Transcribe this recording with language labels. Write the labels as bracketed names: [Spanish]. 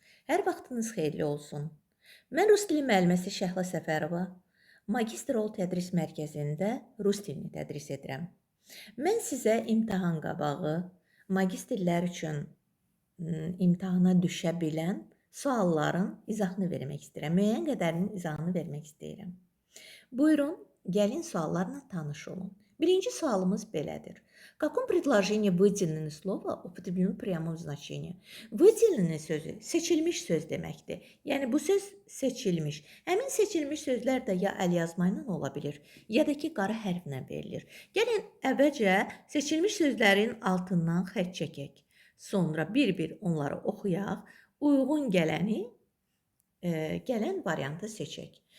[Azerbaijani] Hər vaxtınız xeyirli olsun. Mən Rus dili müəlliməsi Şəhla Səfərova, Magistr ol tədris mərkəzində Rus dilini tədris edirəm. Mən sizə imtahan qabağı magistrlər üçün imtahana düşə bilən sualların izahını vermək istəyirəm. Müəyyən qədərinin izahını vermək istəyirəm. Buyurun, gəlin suallarla tanış olun. Birinci sualımız belədir. [Russian] В каком предложении выделенное слово употреблено в прямом значении? Выделенное [Azerbaijani] sözü seçilmiş söz deməkdir. Yəni bu söz seçilmiş. Həmin seçilmiş sözlər də ya əlyazma ilə ola bilir, ya da ki qara hərflə verilir. Gəlin əvvəlcə seçilmiş sözlərin altından xətt çəkək. Sonra bir-bir onları oxuyaq. Uyğun gələn variantı seçək.